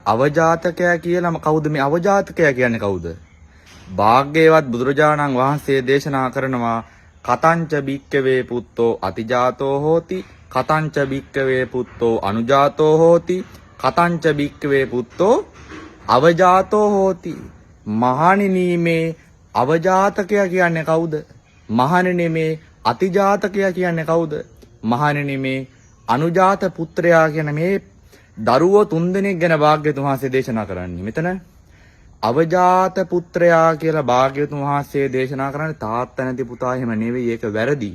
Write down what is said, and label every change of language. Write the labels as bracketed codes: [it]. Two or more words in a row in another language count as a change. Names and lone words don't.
[si] අවජාතකයා කියලාම කවුද මේ අවජාතකයා කියන්නේ කවුද? භාග්‍යවත් බුදුරජාණන් වහන්සේ දේශනා කරනවා [pi] කතංච භික්කවේ පුත්තෝ අතිජාතෝ හෝති කතංච භික්කවේ පුත්තෝ අනුජාතෝ හෝති කතංච භික්කවේ පුත්තෝ අවජාතෝ හෝති. [si] මහණෙනි මේ අවජාතකයා කියන්නේ කවුද? මහණෙනි මේ අතිජාතකයා කියන්නේ කවුද? මහණෙනි මේ අනුජාත පුත්‍රයා කියන මේ දරුවෝ තුන්දෙනෙක් ගැන භාග්‍යවතුන් වහන්සේ දේශනා කරන්නේ. මෙතන අවජාත පුත්‍රයා කියලා භාග්‍යවතුන් වහන්සේ දේශනා කරන්නේ තාත්තා නැති පුතා එහෙම නෙවෙයි, ඒක වැරදි.